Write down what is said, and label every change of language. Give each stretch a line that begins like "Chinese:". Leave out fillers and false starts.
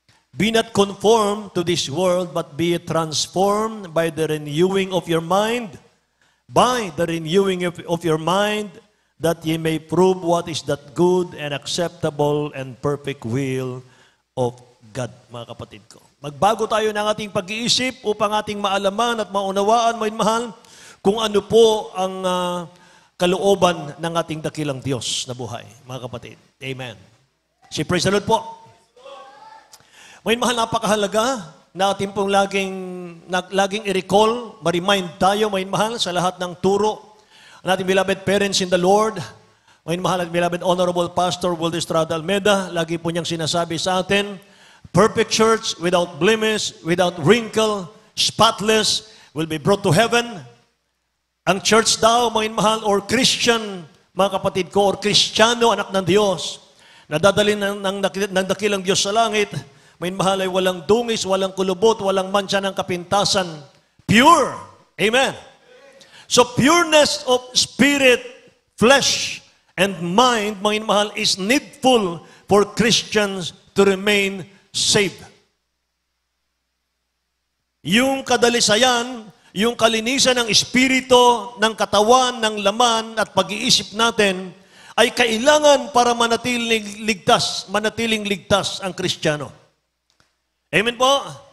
English: Be not conformed to this world, but be transformed by the renewing of your mind. By the renewing of your mind, that ye may prove what is that good and acceptable and perfect will of God,
Filipino: mga kapatid ko. Magbago tayo ng ating pag-iisip upang ating maalaman at maunawaan, mga mahal, kung ano po ang kalooban ng ating dakilang Diyos na buhay, mga kapatid. Amen. Si praise the Lord po. Mga mahal, napakahalaga na ating pong laging i-recall, ma-remind tayo, mga mahal, sa lahat ng turo ng ating
English: beloved parents in the Lord.
Filipino: Mga mahal, at
English: beloved Honorable Pastor Will Estrada Almeda,
Filipino: lagi po niyang sinasabi sa atin,
English: perfect church without blemish, without wrinkle, spotless, will be brought to heaven.
Filipino: Ang church daw, mga mahal, or Christian, mga kapatid ko, or Kristiyano, anak ng Diyos, na dadalhin ng dakilang Diyos sa langit, mga mahal, ay walang dungis, walang kulubot, walang mancha ng kapintasan.
English: Pure. Amen. So pureness of spirit, flesh, and mind,
Filipino: mga mahal,
English: is needful for Christians to remain saved.
Filipino: Yung kadalisayan, yung kalinisan ng espiritu, ng katawan, ng laman at pag-iisip natin ay kailangan para manatiling ligtas ang Kristiyano. Amen po?